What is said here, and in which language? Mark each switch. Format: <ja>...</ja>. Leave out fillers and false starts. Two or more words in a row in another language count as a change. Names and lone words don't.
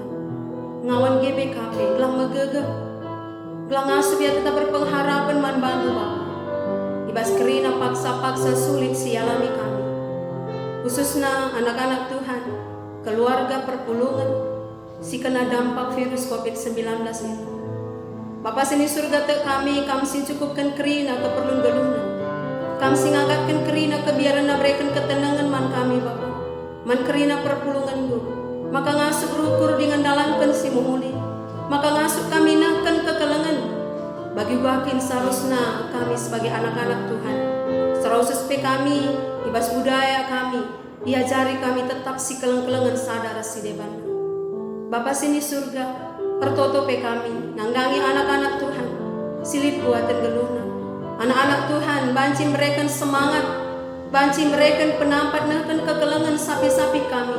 <btx>Ngawan GBKP, gelang megegep, gelang asup ya tetap berpengharapan man bantu Bapa. Ibas kerina paksa-paksa sulit sialami kami,</btx> <id>khususnya anak-anak Tuhan, keluarga perpulungan, si kena dampak virus COVID-19 itu.</id> <btx>Bapa sini surga te kami si cukupkan kerina keperluan gelunan, kami si ngangkatkan kerina kebiaran nabreken ketenangan man kami Bapa, man kerina perpulungan guru, maka ngasup rukur dengan dalamkan si muhuli, maka ngasup kami nakan kekelengan, bagi wakin</btx> <id>seharusnya kami sebagai anak-anak Tuhan, seharusnya kami,</id> <btx>ibas budaya kami, diajari kami tetap si keleng-kelengan sadar si depan. Bapa sini surga, pertotope kami, nanggangi anak-anak Tuhan, silip buatan geluna. Anak-anak Tuhan, banci mereka semangat, banci mereka penampat nakan kekelengan sapi-sapi kami.</btx>